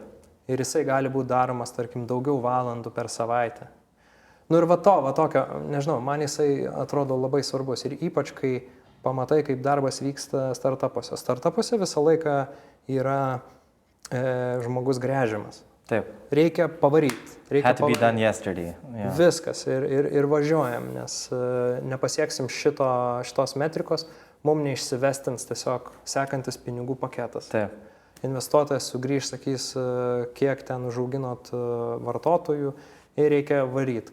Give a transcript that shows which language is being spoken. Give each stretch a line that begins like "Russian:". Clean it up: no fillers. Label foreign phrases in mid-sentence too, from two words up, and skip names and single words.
Lithuanian: Ir jisai gali būti daromas, tarkim, daugiau valandų per savaitę. Nu ir va tokio, nežinau, man jisai atrodo labai svarbus. Ir ypač, kai pamatai, kaip darbas vyksta startupuose. Startupuose visą laiką yra žmogus gręžiamas. Taip. Reikia pavaryti.
English: Had to be done yesterday. Yeah.
Lithuanian: Viskas ir važiuojam, nes nepasieksim šitos metrikos, mums neišsivestins tiesiog sekantis pinigų paketas. Taip. Investuotojas sugrįž, sakys, kiek ten užauginot vartotojų ir reikia varyti.